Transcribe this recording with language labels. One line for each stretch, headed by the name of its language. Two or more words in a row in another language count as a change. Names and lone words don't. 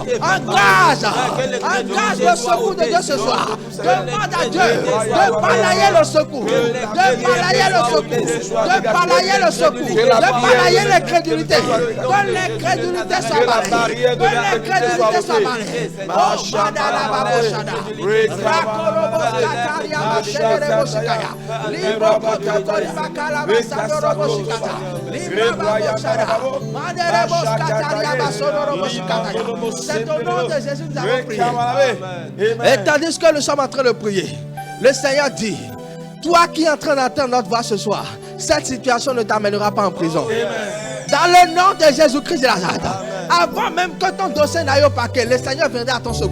French: Engage le secours de Dieu ce soir. Demande à Dieu de balayer le secours. De balayer le secours. De balayer le secours, de balayer l'incrédulité, que l'incrédulité soit balayée, que l'incrédulité soit balayée. Oh, Shadala Baboshada, Rakorobo Kataria Machele Boshikaya, Libro Kotori Bakala Basandoro Boshikata, Libro Baboshada, Manderebo Kataria Basondoro Boshikataya. C'est au nom de Jésus que nous avons prié. Et tandis que nous sommes en train de prier, le Seigneur dit, toi qui es en train d'entendre notre voix ce soir, cette situation ne t'amènera pas en prison. Dans le nom de Jésus-Christ de Nazareth, avant même que ton dossier n'aille au paquet, le Seigneur viendra à ton secours.